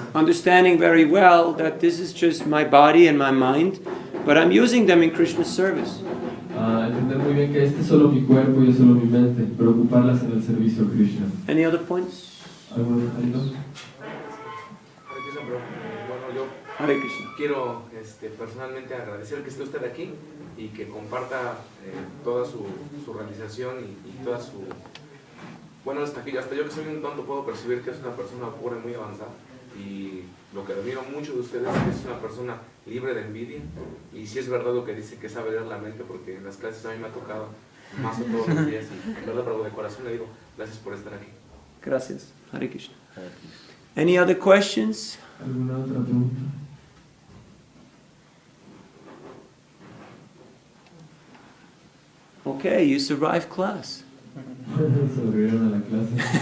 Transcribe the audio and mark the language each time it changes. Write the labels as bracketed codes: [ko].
[en] Understanding very well that this is just my body and my mind, but I'm using them in Krishna's service. [es] Entender muy bien que este es solo mi cuerpo y es solo mi mente, pero ocuparlas en el servicio a Krishna. [en] Any other points? [es] ¿Algo? Bueno, yo [sa] Hare Krishna. [es] quiero personalmente agradecer que esté usted aquí y que comparta toda su realización y toda su... Bueno, hasta yo que soy un tonto puedo percibir que es una persona pura y muy avanzada, y lo que admiro mucho de ustedes es que es una persona libre de envidia, y si es verdad lo que dice que sabe leer la mente, porque en las clases a mí me ha tocado más de todos los días, y en verdad, pero de corazón le digo gracias por estar aquí. Gracias. Hare Krishna. [en] Any other questions? [es] ¿Alguna otra pregunta? [en] Okay, you survived class. [es] Sobrevivieron a la clase.